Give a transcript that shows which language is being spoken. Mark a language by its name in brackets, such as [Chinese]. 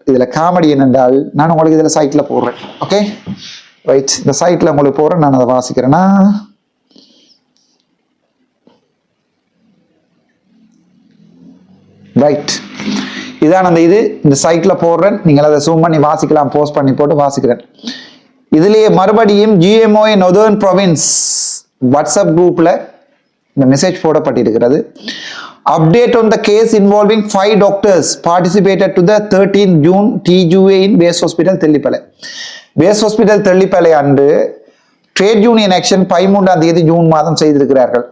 [Tamil] இதுல காமெடி என்னென்றால், நான் உங்களுக்கு இதுல சைட்ல போடுறேன். ஓகே ரைட், இந்த சைட்ல உங்களுக்கு போடுறேன், நான் அதை வாசிக்கிறேன்னா ரைட், இதான் அந்த இது இந்த சைட்ல போடுறேன், நீங்கள் அதை ஜூம் பண்ணி வாசிக்கலாம், போஸ்ட் பண்ணி போட்டு வாசிக்கிறேன். இதுலயே மறுபடியும் GMOA Northern Province வாட்ஸ்அப் குரூப்ல இந்த மெசேஜ் போடப்பட்டிருக்கிறது. [English] Update on the case involving 5 doctors participated to the 13th June TGA in Base Hospital Tellippalai. [Tamil] Base Hospital Tellippalai அன்று ட்ரேட் யூனியன் ஆக்ஷன் 13ஆம் தேதி ஜூன் மாதம் செய்திருக்கிறார்கள்.